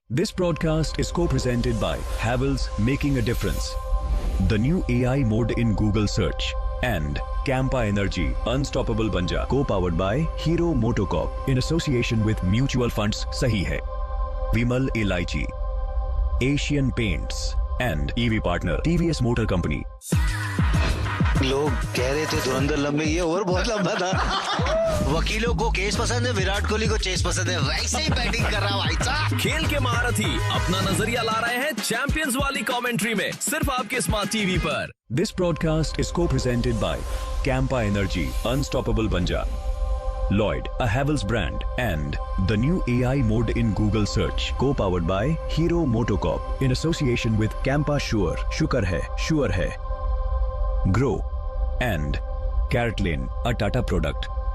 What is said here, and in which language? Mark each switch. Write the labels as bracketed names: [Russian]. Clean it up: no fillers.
[English] This broadcast is co-presented by Havells, Making a Difference, the new AI mode in Google search, and Campa Energy, Unstoppable Banja, co-powered by Hero MotoCorp in association with Mutual Funds Sahi Hai, Vimal Elaichi, Asian Paints, and EV partner TVS Motor Company. [Hindi] लोग कह रहे थे धुरंधर लंबे, ये और बहुत लंबा था। वकीलों को केस पसंद है, विराट कोहली को चेस पसंद है, वैसे ही बैटिंग कर रहा भाई साहब। खेल के महारथी अपना नजरिया ला रहे हैं चैंपियंस वाली कमेंट्री में, सिर्फ आपके स्मार्ट टीवी पर। [English] This broadcast is co-presented by Campa Energy, Unstoppable Banja, Lloyd, a Havells brand, and the new AI mode in Google search, co-powered by Hero MotoCorp in association with Campa Sure, Sure hai, Grow, and Carrot Lane, a Tata product.